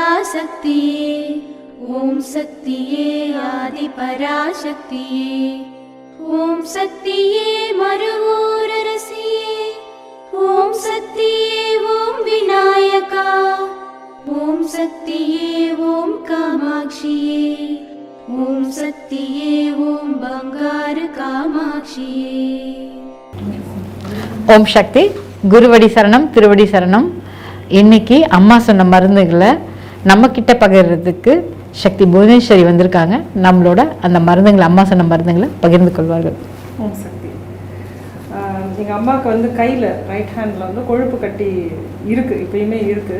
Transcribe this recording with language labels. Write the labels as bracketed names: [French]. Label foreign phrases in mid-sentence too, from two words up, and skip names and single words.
[Tamil] சக்தியே ஓம் சக்தியே ஆதி பராசக்தியே ஓம் சக்தியே மருவூர் அரசியே ஓம் சக்தியே ஓம் விநாயகா ஓம் சக்தியே ஓம் காமாட்சியே ஓம் சக்தியே ஓம் பங்காரு காமாட்சியே। ஓம் சக்தி. குருவடி சரணம், திருவடி சரணம். இன்னைக்கு அம்மா சொன்ன மருந்துகளை நம்ம கிட்ட பகிர்றதுக்கு சக்தி புவனேஸ்வரி வந்திருக்காங்க. நம்மளோட அந்த மருந்துங்களை, அம்மா சொன்ன மருந்துகளை பகிர்ந்து கொள்வார்கள். ஓம் சக்தி. எங்கள் அம்மாவுக்கு வந்து கையில் [English] right hand [Tamil] வந்து கொழுப்பு கட்டி இருக்குது, இப்பயுமே இருக்குது.